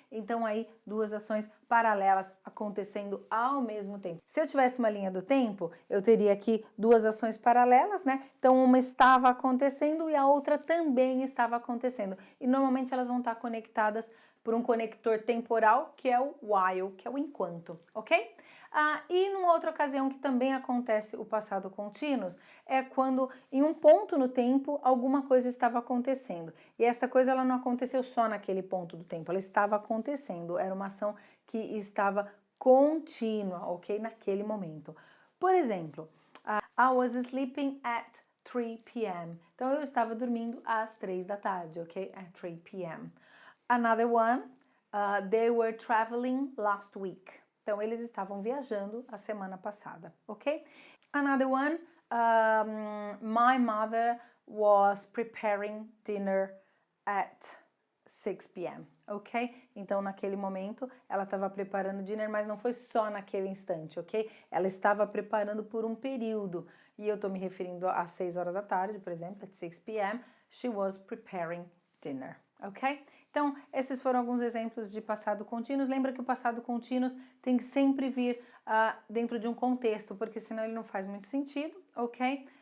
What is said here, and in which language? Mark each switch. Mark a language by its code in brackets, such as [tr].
[pt] Então aí duas ações paralelas acontecendo ao mesmo tempo. Se eu tivesse uma linha do tempo, eu teria aqui duas ações paralelas, né? Então uma estava acontecendo e a outra também estava acontecendo. E normalmente elas vão estar conectadas por um conector temporal, que é o while, que é o enquanto, ok? E numa outra ocasião que também acontece o passado contínuo, é quando em um ponto no tempo alguma coisa estava acontecendo. E essa coisa ela não aconteceu só naquele ponto do tempo, ela estava acontecendo, era uma ação que estava contínua, ok? Naquele momento. Por exemplo, [en] I was sleeping at 3 p.m. [pt] Então eu estava dormindo às 3 da tarde, ok? [en] At 3 p.m. Another one, they were traveling last week. [pt] Então, eles estavam viajando a semana passada, ok? [en] Another one, my mother was preparing dinner at 6 p.m., ok? [pt] Então, naquele momento, ela estava preparando dinner, mas não foi só naquele instante, ok? Ela estava preparando por um período. E eu estou me referindo às 6 horas da tarde, por exemplo, [en] at 6 p.m., she was preparing dinner, [pt] ok? Então, esses foram alguns exemplos de passado contínuo. Lembra que o passado contínuo tem que sempre vir dentro de um contexto, porque senão ele não faz muito sentido, ok?